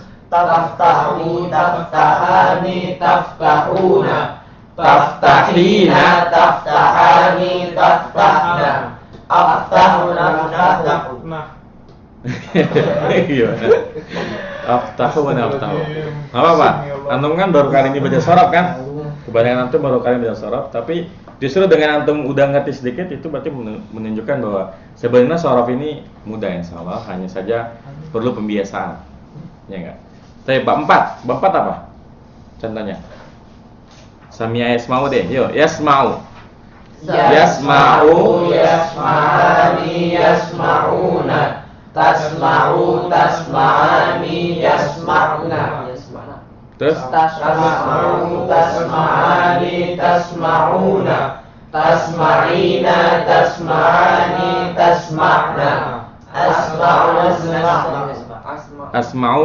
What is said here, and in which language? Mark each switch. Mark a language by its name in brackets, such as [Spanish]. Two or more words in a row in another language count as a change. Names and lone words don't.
[Arabic] تفتح تفتحان تفتحون، تفتحين تفتحان تفتحن، أفتحون أفتحون. Gimana? أفتح ونفتح. [Indonesian] Apa? Antum kan baru kali ini baca sorof kan? Kebanyakan antum baru kali baca sorof, tapi justru dengan antum udah ngerti sedikit itu berarti menunjukkan bahwa sebenarnya sorof ini mudah insyaallah, hanya saja perlu pembiasaan. Ya enggak? Tapi bab 4. Bab 4 apa? Contohnya. [Arabic] سمع يسمع [Indonesian] deh. Yuk, [Arabic] yasma'u. Yasma'u يسمعان يسمعون، تسمع تسمعان يسمعن. [Indonesian] Terus [Arabic] تسمع تسمعان تسمعون، تسمعين تسمعان تسمعن، أسمع